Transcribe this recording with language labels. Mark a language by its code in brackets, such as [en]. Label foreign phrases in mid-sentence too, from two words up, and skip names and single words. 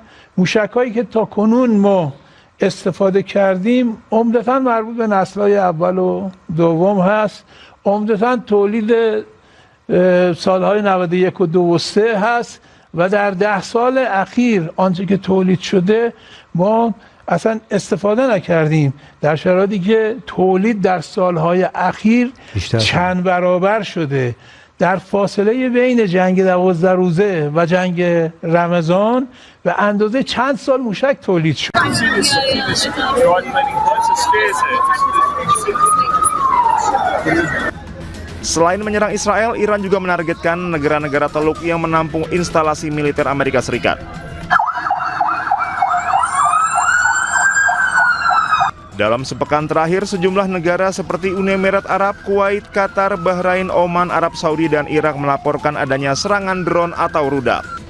[fa] موشک‌هایی که تا کنون ما استفاده کردیم عمدتاً مربوط به نسل‌های اول و دوم هست، عمدتاً تولید سالهای 91 و 2 و 3 هست و در 10 سال اخیر آنچه که تولید شده ما اصلا استفاده نکردیم، در شرایطی که تولید در سالهای اخیر چند برابر شده. در فاصله بین جنگ 12 روزه و جنگ رمضان به اندازه چند سال موشک تولید شد. [id] Selain menyerang Israel, Iran juga menargetkan negara-negara Teluk yang menampung instalasi militer Amerika Serikat. Dalam sepekan terakhir, sejumlah negara seperti Uni Emirat Arab, Kuwait, Qatar, Bahrain, Oman, Arab Saudi, dan Irak melaporkan adanya serangan drone atau rudal.